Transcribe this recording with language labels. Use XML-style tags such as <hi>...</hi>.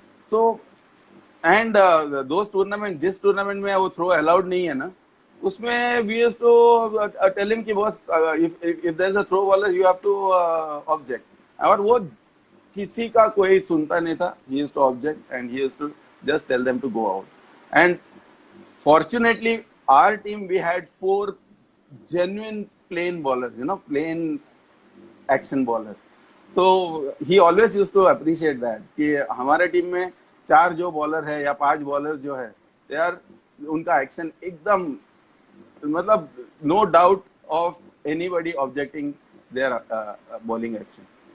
<en>So and those tournament,</en> <hi>जिस tournament में वो थ्रो अलाउड नहीं है ना, उसमें</hi> <en>we used to tell him</en> <hi>कि boss,</hi> <en>if there is a throw bowler, you have to object.</en> <hi>और वो किसी का कोई सुनता नहीं था.</hi> <en>He used to object and he used to just tell them to go out. And fortunately, our team, we had 4 genuine plain bowlers, plain action bowlers. So he always used to appreciate that</en> <hi>कि हमारे team में 4 जो bowler है या 5 bowler जो है,</hi> <en>they are,</en> <hi>उनका action एकदम मतलब</hi> <en>no doubt of anybody objecting their bowling action.</en>